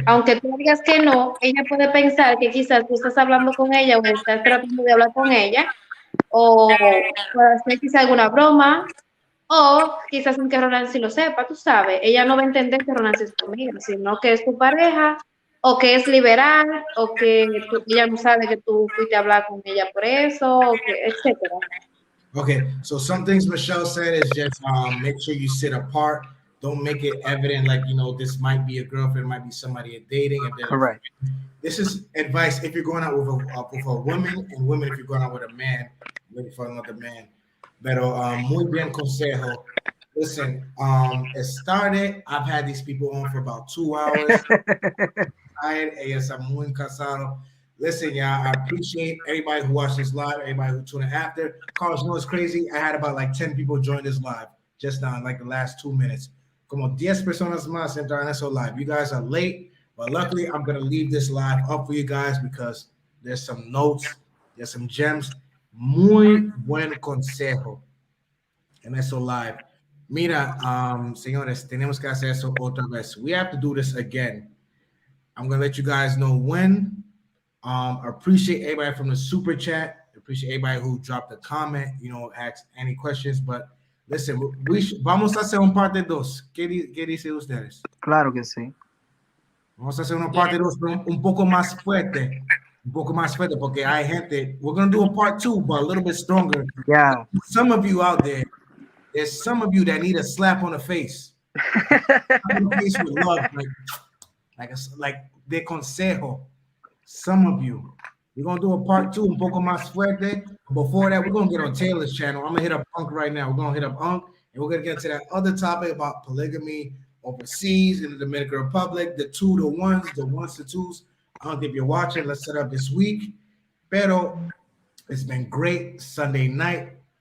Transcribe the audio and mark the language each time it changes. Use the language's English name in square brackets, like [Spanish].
[Spanish] Aunque tú digas que no, ella puede pensar que quizás tú estás hablando con ella o estás tratando de hablar con ella, o puede hacer quizás alguna broma, o quizás sin que Ronancy lo sepa, tú sabes. Ella no va a entender que Ronancy es tu amiga, sino que es tu pareja, o que es liberal, o que ella no sabe que tú fuiste a hablar con ella por eso, o que, etcétera. [English] Okay, so some things Michelle said is just make sure you sit apart. Don't make it evident like, you know, this might be a girlfriend, might be somebody you're dating. Correct. This is advice if you're going out with a woman, and women if you're going out with a man, looking for another man. [Spanish] Pero muy bien consejo. [English] Listen, it started. I've had these people on for about 2 hours. [Spanish] Ellos están muy cansados. [English] Listen, y'all, I appreciate everybody who watched this live, everybody who tuned in after. Carlos, you know what's crazy? I had about like 10 people join this live just now in like the last 2 minutes. [Spanish] Como 10 personas más entraron eso live. [English] You guys are late, but luckily I'm going to leave this live up for you guys because there's some notes, there's some gems. [Spanish] Muy buen consejo en eso live. Mira, señores, tenemos que hacer eso otra vez. [English] We have to do this again. I'm going to let you guys know when. Appreciate everybody from the super chat. Appreciate everybody who dropped a comment, you know, asked any questions, but listen, [Spanish] vamos a hacer un parte dos. ¿Qué dice ustedes? Claro que sí. Vamos a hacer una parte dos, pero un poco más fuerte. Un poco más fuerte, porque hay gente. [English] We're going to do a part two, but a little bit stronger. Yeah. Some of you out there, there's some of you that need a slap on the face. On the face with love, like [Spanish] de consejo. [English] Some of you. We're going to do a part two, [Spanish] un poco más fuerte. [English] Before that, we're going to get on Taylor's channel. I'm going to hit up Unk right now. We're going to hit up Unk, and we're going to get to that other topic about polygamy overseas in the Dominican Republic, the 2 to 1s, the 1s to 2s. Unk, if you're watching, let's set up this week. Pero it's been great Sunday night.